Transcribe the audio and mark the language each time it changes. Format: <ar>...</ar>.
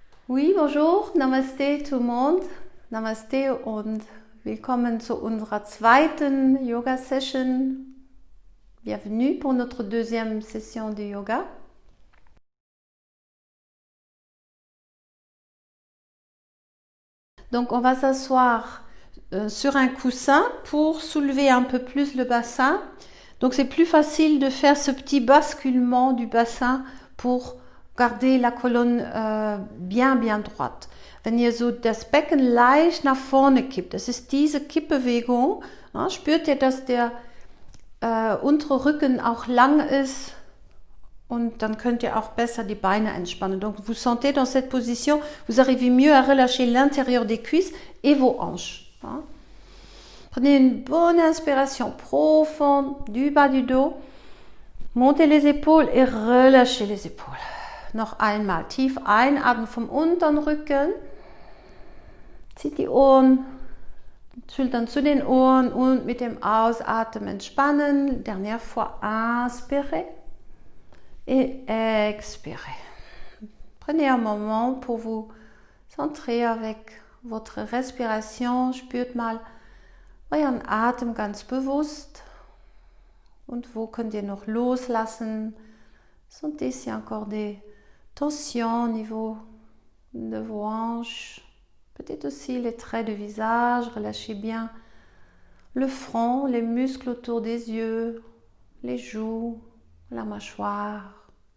<fr>Oui, bonjour, Namaste tout le monde.</fr> <de>Namaste und willkommen zu unserer zweiten Yoga-Session.</de> <fr>Bienvenue pour notre deuxième session de yoga. Donc on va s'asseoir sur un coussin pour soulever un peu plus le bassin. Donc c'est plus facile de faire ce petit basculement du bassin pour garder la colonne bien droite.</fr> <de>Wenn ihr so das Becken leicht nach vorne kippt, das ist diese Kippbewegung, ja, spürt ihr, dass der untere Rücken auch lang ist und dann könnt ihr auch besser die Beine entspannen.</de> <fr>Donc vous sentez dans cette position, vous arrivez mieux à relâcher l'intérieur des cuisses et vos hanches. Ja. Prenez une bonne inspiration profonde du bas du dos, montez les épaules et relâchez les épaules.</fr> <de>Noch einmal tief einatmen vom unteren Rücken. Zieht die Ohren, Schultern zu den Ohren und mit dem Ausatmen entspannen.</de> <fr>Dernière fois, inspirez et expirez. Prenez un moment pour vous centrer avec votre respiration.</fr> <de>Spürt mal euren Atem ganz bewusst. Und wo könnt ihr noch loslassen?</de> <fr>Sentez s'il y a encore des tensions au niveau de vos hanches. Peut-être aussi les traits de visage, relâchez bien le front, les muscles autour des yeux, les joues, la mâchoire.</fr>